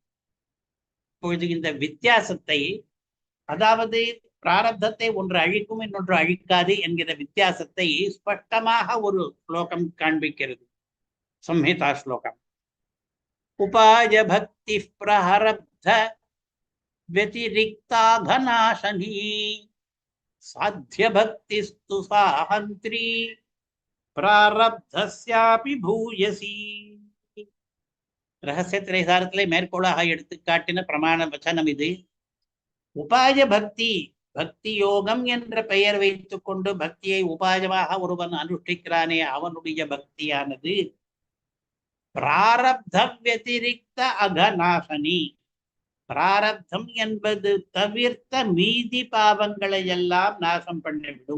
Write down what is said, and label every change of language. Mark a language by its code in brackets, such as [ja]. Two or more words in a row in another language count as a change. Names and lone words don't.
[ta] இப்பொழுது இந்த வித்தியாசத்தை, அதாவது பிராரப்தத்தை ஒன்று அழிக்கும் இன்னொன்று அழிக்காது என்கிற வித்தியாசத்தை ஸ்பஷ்டமாக ஒரு ஸ்லோகம் காண்பிக்கிறது. சம்ஹிதா ஸ்லோகம். [sa] उपाय भक्ति प्रारब्ध व्यतिरिक्ताघनाशनी साध्य भक्तिस्तु साहन्त्री प्रारब्धस्यापि भूयसी. [ta] ரகசிய திரைசாரத்திலே மேற்கோளாக எடுத்து காட்டின பிரமாண வச்சனம் இது. உபாய பக்தி, பக்தி யோகம் என்ற பெயர் வைத்துக் கொண்டு பக்தியை உபாயமாக ஒருவன் அனுஷ்டிக்கிறானே, அவனுடைய பக்தியானது [sa] प्रारब्ध व्यतिरिक्त अघनाशनी, [ta] பிராரப்தம் என்பது தவிர்த்த மீதி பாவங்களை எல்லாம் நாசம் பண்ணிவிடும்.